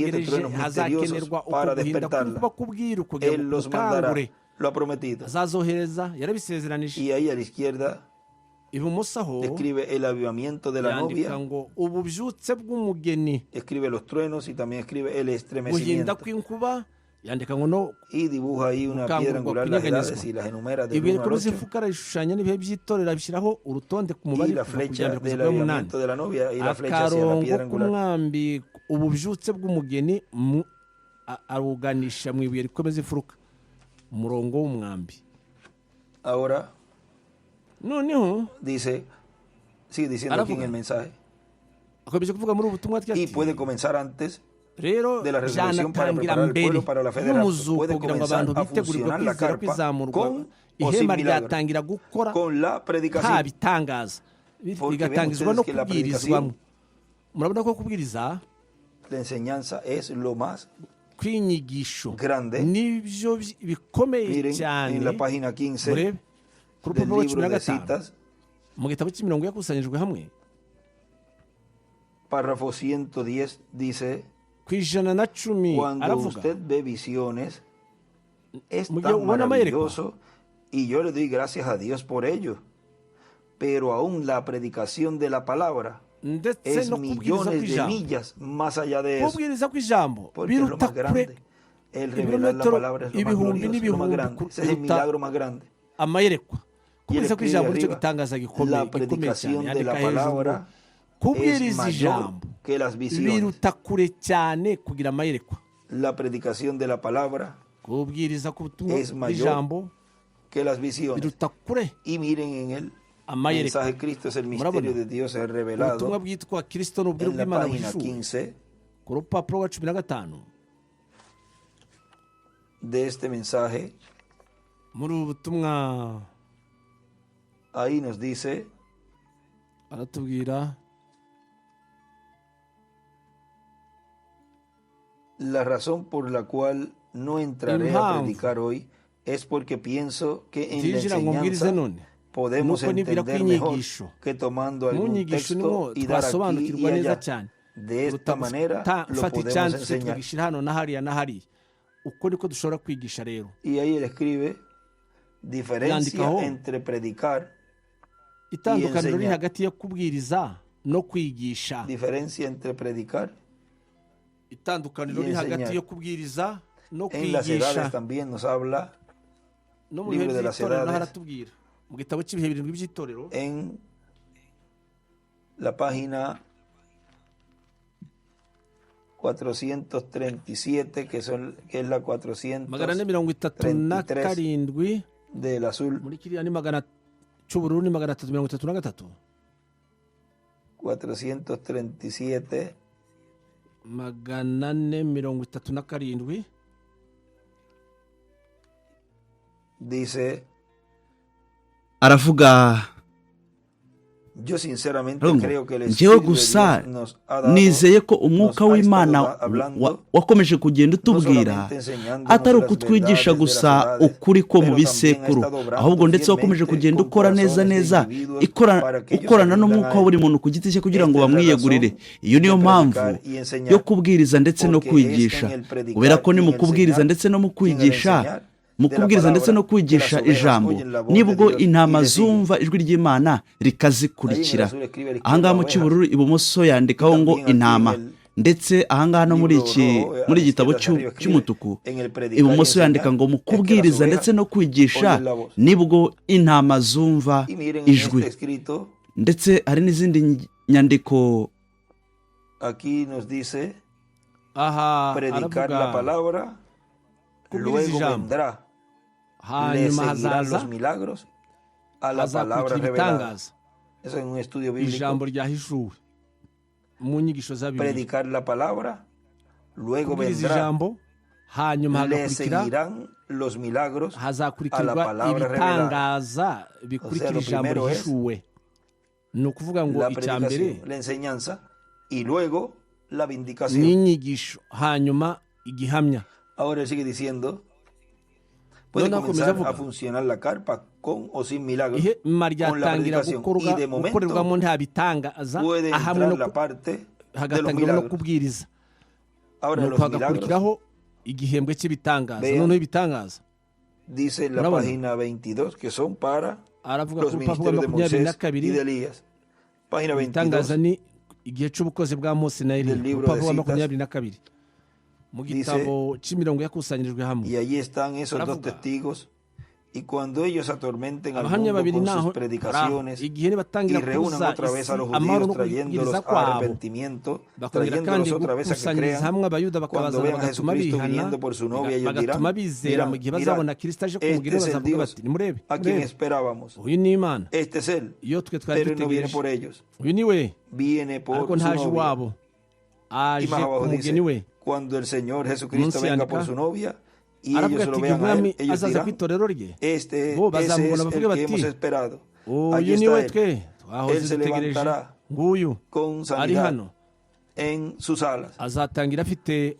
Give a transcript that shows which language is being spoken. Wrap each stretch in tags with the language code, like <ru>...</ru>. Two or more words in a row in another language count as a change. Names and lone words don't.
<rw>turabitegereje</rw> <es>truenos misteriosos</es> <rw>hazakenerwa uko</rw> <es>para</es> <rw>guhinda</rw> <es>despertarla.</es> <rw>kw'inkuba kubwira kugira</rw> <es>Él</es> <rw>ngo</rw> <es>los mandará,</es> <rw>ukangure</rw> <es>lo ha prometido.</es> <rw>azazohereza yarabisezeranije</rw> <es>Y ahí a la izquierda</es> <rw>ibumoso aho</rw> <es>describe el avivamiento de la</es> <rw>yandika</rw> <es>novia,</es> <rw>ngo ububyutse bw'umugeni</rw> <es>escribe los truenos y también escribe el</es> <rw>guhinda</rw> <es>estremecimiento.</es> <rw>kw'inkuba yandika ngo no</rw> <es>Y dibuja ahí una</es> <rw>gukangurwa</rw> <es>piedra angular, las</es> <rw>kunyeganyezwa</rw> <es>edades y las enumera del</es> <rw>ibuye</rw> <es>1 al</es> <rw>rikomeza 8. imfuka arayishushanya n'ibihe by'itorero abishyiraho urutonde ku mubare</rw> <es>Y la</es> <rw>kuva ku</rw> <es>flecha</es> <rw>mbere kugeza</rw> <es>del</es> <rw>ku y'umunani</rw> <es>avivamiento de la novia y la flecha hacia la</es> <rw>akarongo</rw> <es>piedra angular.</es> <rw>k'umwambi ububyutse bw'umugeni aruganisha mu ibuye rikomeza imfuruka umurongo w'umwambi</rw> <es>Ahora</es> <rw>noneho</rw> <es>dice, sigue diciendo aquí en</es> <rw>Aravuga.</rw> <es>el mensaje,</es> <rw>akomeje kuvuga muri ubu butumwa</rw> <es>y</es> <rw>ati</rw> <es>puede comenzar antes</es> <rw>rero</rw> <es>de la resurrección para</es> <rw>byanatangira</rw> <es>preparar al</es> <rw>mbere</rw> <es>pueblo para la fe de rapto.</es> <rw>y'umuzuko</rw> <es>Puede</es> <rw>kugira ngo</rw> <es>comenzar</es> <rw>abantu</rw> <es>a</es> <rw>bitegurirwe</rw> <es>funcionar la</es> <rw>kwizera</rw> <es>carpa</es> <rw>kwizamurwa</rw> <es>con o sin</es> <rw>ihema</rw> <es>milagro,</es> <rw>ryatangira gukora</rw> <es>con la</es> <rw>nta</rw> <es>predicación.</es> <rw>bitangaza</rw> <es>Porque</es> <rw>bigatangizwa</rw> <es>ven</es> <rw>no</rw> <es>ustedes que la</es> <rw>kubwirizwamo</rw> <es>predicación,</es> <rw>murabona ko kubwiriza</rw> <es>la enseñanza es lo más</es> <rw>kw'inyigisho</rw> <es>grande.</es> <rw>nibyo bikomeye</rw> <es>Miren</es> <rw>cyane</rw> <es>en la página 15</es> <rw>murebe ku</rw> <es>del</es> <rw>rupapuro rwa cumi</rw> <es>libro</es> <rw>na</rw> <es>de</es> <rw>gatanu</rw> <es>citas,</es> <rw>mu gitabo cy'imirongo yakusanyijwe hamwe</rw> <es>párrafo 110 dice,</es> <rw>ku 110</rw> <es>cuando</es> <rw>aravuga</rw> <es>usted ve visiones, es</es> <rw>Mu gihe</rw> <es>tan</es> <rw>ubona amayerekwa,</rw> <es>maravilloso y yo le doy gracias a Dios por ello. Pero aún la predicación de la palabra</es> <rw>ndetse</rw> <es>es</es> <rw>no kubwiriza</rw> <es>millones de</es> <rw>kw'ijambo</rw> <es>millas más allá de eso.</es> <rw>kubwiriza kw'ijambo</rw> <es>Porque es lo</es> <rw>biruta</rw> <es>más</es> <rw>kure</rw> <es>grande. El revelar la palabra es lo más</es> <rw>ibihumbi</rw> <es>glorioso, lo más</es> <rw>n'ibihumbi</rw> <es>grande. Ese es el</es> <rw>kuruta</rw> <es>milagro más grande.</es> <rw>amayerekwa</rw> <es>Y él</es> <rw>kubwiriza</rw> <es>escribe</es> <rw>kw'ijambo nicyo</rw> <es>arriba,</es> <rw>gitangaza</rw> <es>la</es> <rw>gikomeye</rw> <es>predicación</es> <rw>cyane</rw> <es>de la</es> <rw>yandika hejuru</rw> <es>palabra es</es> <rw>kubwiriza</rw> <es>mayor</es> <rw>ijambo</rw> <es>que las visiones.</es> <rw>biruta kure cyane kugira amayerekwa</rw> <es>La predicación de la palabra</es> <rw>kubwiriza ku butumwa</rw> <es>es mayor</es> <rw>bw'ijambo</rw> <es>que las visiones.</es> <rw>biruta kure</rw> <es>Y miren en el</es> <rw>amayerekwa</rw> <es>mensaje Cristo es el</es> <rw>Murabona?</rw> <es>misterio de Dios es</es> <rw>ubutumwa</rw> <es>revelado</es> <rw>bwitwa kirisito ni ubwiru</rw> <es>en la</es> <rw>bw'imana</rw> <es>página</es> <rw>buhishuwe 15 ku rupapuro rwa 15</rw> <es>de este mensaje.</es> <rw>muri ubu butumwa</rw> <es>Ahí nos dice,</es> <rw>aratubwira</rw> <es>la razón por la cual no entraré a</es> <rw>Impamvu.</rw> <es>predicar hoy es porque pienso que en la</es> <rw>ntinjira ngo mbwirize</rw> <es>enseñanza</es> <rw>none</rw> <es>podemos</es> <rw>nuko nibwira ko</rw> <es>entender mejor</es> <rw>inyigisho</rw> <es>que tomando</es> <rw>mu</rw> <es>algún</es> <rw>nyigisho niho</rw> <es>texto y dar aquí y</es> <rw>twasobanukirwa neza</rw> <es>allá.</es> <rw>cyane</rw> <es>De esta manera lo</es> <rw>fata</rw> <es>podemos</es> <rw>icyanditse</rw> <es>enseñar.</es> <rw>tukagishyira hano na hariya na hariya uko niko dushobora kwigisha rero.</rw> <es>Y ahí él escribe diferencia</es> <rw>Yandikaho</rw> <es>entre predicar</es> <rw>itandukaniro riri</rw> <es>enseñar.</es> <rw>hagati yo kubwiriza no kwigisha.</rw> <es>Diferencia entre predicar.</es> <rw>Itandukaniro</rw> <es>y</es> <rw>riri hagati</rw> <es>enseñar.</es> <rw>yo kubwiriza no</rw> <es>En las edades</es> <rw>kwigisha.</rw> <es>también nos habla</es> <rw>No mu bihe</rw> <es>libro de las</es> <rw>by'itorero naho</rw> <es>edades.</es> <rw>haratubwira mu gitabo cy'ibihe birindwi by'itorero</rw> <es>en la página 437, que es la 437 del azul,</es> <rw>muri kiriya ni cy'ubururu ni 333 437 437</rw> <es>dice,</es> <rw>aravuga</rw> <es>yo sinceramente</es> <rw>ngo</rw> <es>creo que el</es> <rw>njyewe</rw> <es>Espíritu de</es> <rw>gusa</rw> <es>Dios nos ha dado,</es> <rw>nizeye ko umwuka</rw> <es>nos ha</es> <rw>w'Imana</rw> <es>estado hablando,</es> <rw>wakomeje kugenda</rw> <es>no</es> <rw>utubwira</rw> <es>solamente enseñándonos</es> <rw>atari</rw> <es>las</es> <rw>ukutwigisha</rw> <es>verdades de las</es> <rw>gusa</rw> <es>edades,</es> <rw>ukuri ko mu</rw> <es>pero</es> <rw>bisekuru,</rw> <es>también ha estado obrando</es> <rw>ahubwo ndetse wakomeje</rw> <es>fielmente</es> <rw>kugenda</rw> <es>con</es> <rw>ukora neza</rw> <es>corazones de</es> <rw>neza</rw> <es>individuos para que ellos</es> <rw>ukorana</rw> <es>aprendan</es> <rw>n'umwuka</rw> <es>a</es> <rw>wa buri</rw> <es>él.</es> <rw>muntu ku giti cye kugira ngo</rw> <es>Esta es la</es> <rw>bamwiyegurire.</rw> <es>razón</es> <rw>Iyo niyo</rw> <es>de</es> <rw>mpamvu</rw> <es>predicar y enseñar,</es> <rw>yo kubwiriza ndetse no</rw> <es>porque es</es> <rw>kwigisha,</rw> <es>en el predicar</es> <rw>kubera ko ni</rw> <es>y</es> <rw>mu kubwiriza</rw> <es>enseñar,</es> <rw>ndetse no mu</rw> <es>en el</es> <rw>kwigisha,</rw> <es>enseñar</es> <rw>mu</rw> <es>de la</es> <rw>kubwiriza ndetse no</rw> <es>palabra, que</es> <rw>kwigisha</rw> <es>las ovejas</es> <rw>ijambo</rw> <es>oyen la voz de</es> <rw>nibwo</rw> <es>Dios y</es> <rw>intama</rw> <es>le siguen.</es> <rw>zumva ijwi ry'Imana</rw> <es>Ahí en el</es> <rw>rikazikurikira.</rw> <es>azul escribe a la</es> <rw>Ahangaha</rw> <es>izquierda</es> <rw>mu</rw> <es>ovejas,</es> <rw>cy'ubururu ibumoso yandikaho ngo</rw> <es>también aquí</es> <rw>intama,</rw> <es>en el</es> <rw>ndetse ahangaha no muri</rw> <es>libro</es> <rw>iki</rw> <es>rojo, a</es> <rw>muri</rw> <es>la</es> <rw>gitabo</rw> <es>izquierda hacia arriba escribe,</es> <rw>cy'umutuku</rw> <es>en el predicar y</es> <rw>ibumoso yandika</rw> <es>enseñar,</es> <rw>ngo mu</rw> <es>es que las</es> <rw>kubwiriza ndetse</rw> <es>ovejas</es> <rw>no kwigisha</rw> <es>oyen la voz.</es> <rw>nibwo intama zumva</rw> <es>Y miren en</es> <rw>ijwi.</rw> <es>este escrito,</es> <rw>Ndetse hari n'izindi nyandiko</rw> <es>aquí nos dice,</es> <rw>aha</rw> <es>predicar la</es> <rw>aravuga</rw> <es>palabra,</es> <rw>kubwiriza</rw> <es>luego</es> <rw>ijambo,</rw> <es>vendrá, le</es> <rw>hanyuma</rw> <es>seguirán</es> <rw>hazaza</rw> <es>los milagros a la palabra</es> <rw>hazakurikira</rw> <es>revelada.</es> <rw>ibitangaza,</rw> <es>Eso es un estudio bíblico.</es> <rw>ijambo ryahishuwe mu nyigisho za Bibiliya.</rw> <es>Predicar la palabra, luego</es> <rw>Kubwiriza</rw> <es>vendrá,</es> <rw>ijambo hanyuma</rw> <es>le</es> <rw>hagakurikira</rw> <es>seguirán los milagros a la</es> <rw>hazakurikirwa</rw> <es>palabra revelada.</es> <rw>ibitangaza bikurikira</rw> <es>lo</es> <rw>ijambo</rw> <es>primero es</es> <rw>rihishuwe. Ni ukuvuga ngo</rw> <es>La</es> <rw>icya mbere</rw> <es>predicación, la enseñanza y luego la vindicación.</es> <rw>n'inyigisho hanyuma igihamya.</rw> <es>Ahora él sigue diciendo, puede</es> <rw>Noneho akomeza</rw> <es>comenzar a</es> <rw>avuga</rw> <es>funcionar la carpa con o sin milagros.</es> <rw>ihema</rw> <es>con la</es> <rw>ryatangira</rw> <es>predicación. Y de momento</es> <rw>gukorerwamo nta bitangaza</rw> <es>puede</es> <rw>ahamwe</rw> <es>entrar</es> <rw>no</rw> <es>la parte de los</es> <rw>hagatangiramo no</rw> <es>milagros.</es> <rw>kubwiriza,</rw> <es>Ahora</es> <rw>nuko</rw> <es>los milagros,</es> <rw>hagakurikiraho igihembwe cy'ibitangaza.</rw> <es>Vean.</es> <rw>Noneho ibitangaza</rw> <es>dice en la Bravo. página 22, que son para</es> <rw>aravuga</rw> <es>los</es> <rw>ku rupapuro</rw> <es>ministerios de</es> <rw>makumyabiri na</rw> <es>Moisés y</es> <rw>kabiri</rw> <es>de Elías. Página</es> <rw>ibitangaza 22, ni igihe cy'ubukozi bwa Mose na Eliya.</rw> <es>Del libro</es> <rw>Urupapuro</rw> <es>de</es> <rw>rwa</rw> <es>citas.</es> <rw>22 mu gitabo cy'imirongo yakusanyirijwe hamwe.</rw> <es>y allí están esos dos</es> <rw>Aravuga.</rw> <es>testigos. Y cuando ellos atormenten al</es> <rw>abahamya</rw> <es>mundo</es> <rw>babiri</rw> <es>con</es> <rw>naho</rw> <es>sus predicaciones</es> <rw>igihe</rw> <es>y</es> <rw>nibatangira</rw> <es>reúnan</es> <rw>kubuza</rw> <es>otra vez a los</es> <rw>amahoro</rw> <es>judíos</es> <rw>no</rw> <es>trayéndolos</es> <rw>kubwiriza</rw> <es>a</es> <rw>kwabo,</rw> <es>arrepentimiento,</es> <rw>bakongera kandi</rw> <es>trayéndolos otra vez a que</es> <rw>gukusanyiriza</rw> <es>crean,</es> <rw>hamwe abayuda</rw> <es>cuando</es> <rw>bakabazana</rw> <es>vean a</es> <rw>bagatuma Jesucristo bihana,</rw> <es>viniendo por su novia, ellos</es> <rw>bagatuma</rw> <es>dirán,</es> <rw>bizera mu gihe</rw> <es>mira,</es> <rw>bazabona Kristo aje</rw> <es>este</es> <rw>kumugirira,</rw> <es>es el</es> <rw>bazavuga Dios bati nimurebe</rw> <es>a quien</es> <rw>murebe,</rw> <es>esperábamos,</es> <rw>uyu ni Imana,</rw> <es>este es él,</es> <rw>iyo twe twari</rw> <es>pero no viene</es> <rw>dutegereje,</rw> <es>por ellos,</es> <rw>uyu ni we,</rw> <es>viene por</es> <rw>ariko</rw> <es>su</es> <rw>ntaje</rw> <es>novia.</es> <rw>iwabo,</rw> <es>Y</es> <rw>aje</rw> <es>más abajo</es> <rw>ku</rw> <es>dice,</es> <rw>mugeni we.</rw> <es>cuando el Señor Jesucristo</es> <rw>Munsi</rw> <es>venga</es> <rw>yandika,</rw> <es>por su novia y</es> <rw>aravuga</rw> <es>ellos</es> <rw>ati</rw> <es>lo</es> <rw>igihe</rw> <es>vean a él,</es> <rw>umwami</rw> <es>ellos</es> <rw>azaza ku</rw> <es>dirán,</es> <rw>itorero rye,</rw> <es>ese</es> <rw>bo</rw> <es>es</es> <rw>bazamubona</rw> <es>el</es> <rw>bavuge</rw> <es>que hemos</es> <rw>bati</rw> <es>esperado. Aquí</es> <rw>uyu ni</rw> <es>está</es> <rw>we</rw> <es>él,</es> <rw>twe twahoze</rw> <es>Él se</es> <rw>dutegereje,</rw> <es>levantará</es> <rw>nguyu</rw> <es>con</es> <rw>ari</rw> <es>sanidad</es> <rw>hano,</rw> <es>en sus alas.</es> <rw>azatangira afite</rw>